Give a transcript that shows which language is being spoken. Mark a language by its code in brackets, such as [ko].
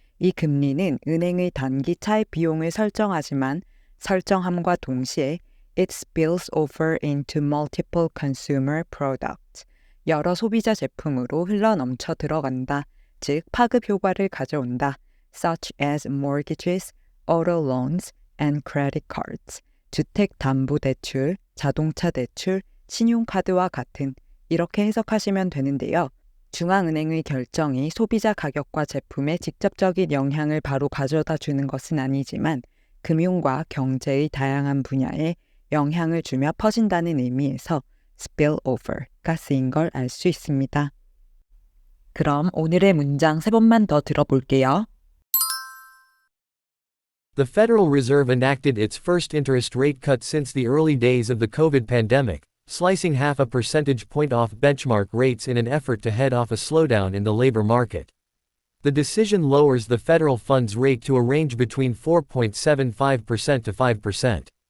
[ko] 이 금리는 은행의 단기 차입 비용을 설정하지만 설정함과 동시에 [en] it spills over into multiple consumer products. [ko] 여러 소비자 제품으로 흘러넘쳐 들어간다. 즉 파급 효과를 가져온다. [en] such as mortgages, auto loans, and credit cards. [ko] 주택담보대출, 자동차대출, 신용카드와 같은 이렇게 해석하시면 되는데요. 중앙은행의 결정이 소비자 가격과 제품에 직접적인 영향을 바로 가져다 주는 것은 아니지만 금융과 경제의 다양한 분야에 영향을 주며 퍼진다는 의미에서 spillover가 쓰인 걸 알 수 있습니다. 그럼 오늘의 문장 3번만 더 들어볼게요. [en] The Federal Reserve enacted its first interest rate cut since the early days of the COVID pandemic, slicing half a percentage point off benchmark rates in an effort to head off a slowdown in the labor market. The decision lowers the federal funds rate to a range between 4.75% to 5%.